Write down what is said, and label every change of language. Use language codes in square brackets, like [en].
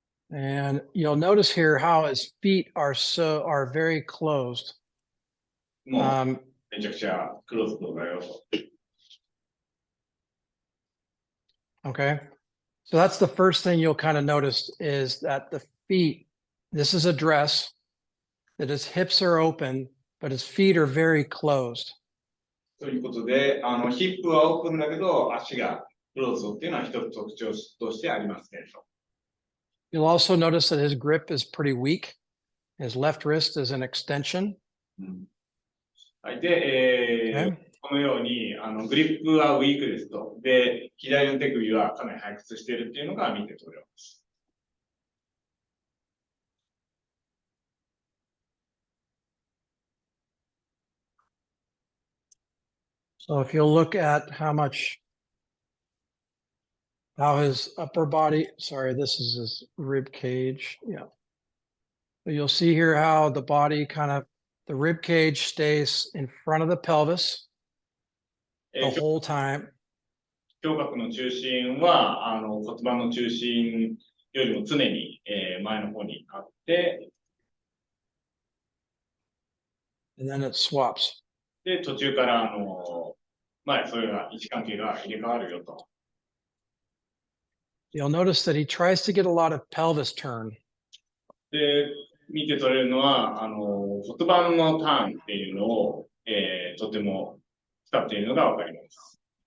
[en] And you'll notice here how his feet are very closed. [ja] めちゃくちゃクロスドだよ。 [en] Okay. So that's the first thing you'll kind of notice is that the feet, this is a dress, that his hips are open, but his feet are very closed. [ja] ということで、ヒップはオープンだけど、足がクローズドっていうのは一つ特徴としてありますけれど。 [en] You'll also notice that his grip is pretty weak. His left wrist is an extension. [ja] はい。で、このようにグリップはウィークですと。で、左の手首はかなり背屈しているっていうのが見て取れます。 [en] So if you'll look at how his upper body, sorry, this is his rib cage. Yeah. But you'll see here how the body the rib cage stays in front of the pelvis the whole time. [ja] 胸郭の中心は骨盤の中心よりも常に、前の方にあって、 [en] And then it swaps. [ja] で、途中からそれが位置関係が入れ替わるよと。 [en] You'll notice that he tries to get a lot of pelvis turn. [ja] で、見て取れるのは骨盤のターンっていうのを、とても使っているのがわかります。